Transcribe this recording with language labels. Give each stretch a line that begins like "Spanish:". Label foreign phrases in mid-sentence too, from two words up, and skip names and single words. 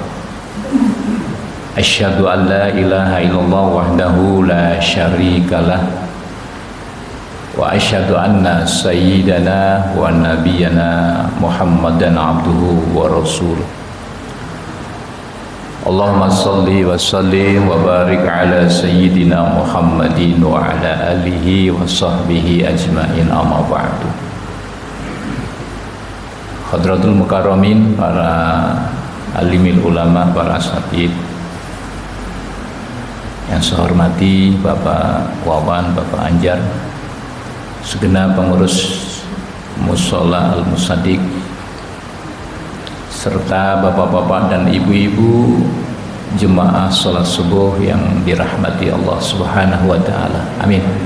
Arabic: أشهد أن لا إله إلا الله وحده لا شريك له وأشهد أن سيدنا ونبينا محمدا عبده ورسوله. اللهم صل وسلم وبارك على سيدنا محمد وعلى آله وصحبه أجمعين، أما بعد. حضرة المكرمين,
Indonesian: para
Arabic: عالمي العلماء,
Indonesian: para asatid yang saya hormati, Bapak Wawan, Bapak Anjar, segenap pengurus Mushola Al-Musaddiq, serta bapak-bapak dan ibu-ibu jemaah sholat subuh yang dirahmati Allah
Arabic: سبحانه وتعالى.
Indonesian: Amin.